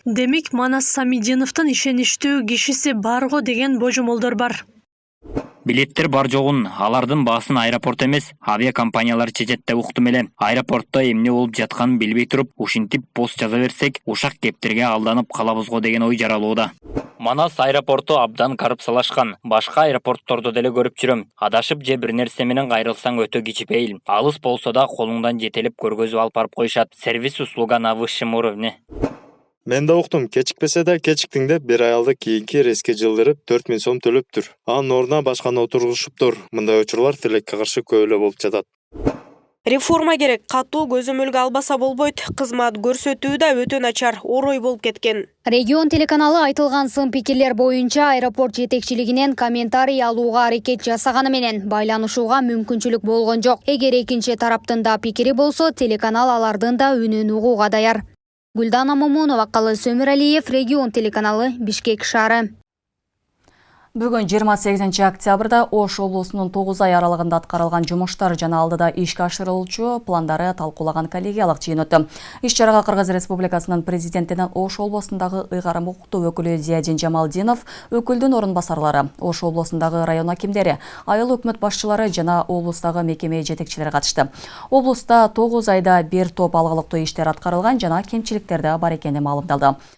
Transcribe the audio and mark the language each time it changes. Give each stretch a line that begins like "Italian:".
Kyrgyz: Демек, Манас Самидиновдун ишеничтүү кишиси барго деген божомолдор бар. Билеттер бар жогун, алардын баасын аэропорт эмес, авиакомпаниялар чечет деп уктум эле. Аэропортто эмне болуп жатканын билбей туруп, ушинтип пост жаза берсек, ушак кептерге алданып калабызго деген ой жаралууда. Манас аэропорту абдан коррупциялашкан. Башка аэропортторду деле көрүп жүрөм. Адашып же бир нерсе менен кайрылсаң өтө кичипейил. Алыс болсо да колуңдан жетелеп көргөзүп алып барып коюшат.
Russian: Сервис услуга на высшем уровне.
Kyrgyz: Мен да уктум, кечикпесе да кечиктиң деп бир аялды кийинки рейске жылдырып 4000 сом төлөптүр. Анын ордуна башканы отургузушуптур. Мындай учурлар тилекке каршы көп эле болуп жатат. Реформа керек, катуу көзөмөлгө албаса болбойт. Кызмат көрсөтүү да өтө начар, орой болуп кеткен. Регион телеканалы айтылган сын-пикирлер боюнча аэропорт жетекчилигинен комментарий алууга аракет жасаганы менен байланышууга мүмкүнчүлүк болгон жок. Эгер экинчи тараптын да пикири болсо, телеканал алардын да үнүн угууга даяр. Гүлдана Момунова, Калы Сөмүралиев, Регион телеканалы, Бишкек шаары. Бүгін 28 октябрда Ош облысының 9 ай аралығында атқарылған жұмыштар жана алдыда ишке ашырылуучу пландары талкуулаган коллегиялык жыйын өттү. Иш-чарага Кыргыз Республикасынын президентинин Ош облусундагы ыйгарым укуктуу өкүлү Зиядин Жамалдинов, өкүлдүн орун басарлары, Ош облусундагы район акимдери, айыл өкмөт башчылары жана облустагы мекеме жетекчилери катышты. Облуста 9 айда бир топ алгылыктуу иштер аткарылган жана кемчиликтер да бар экени маалымдалды.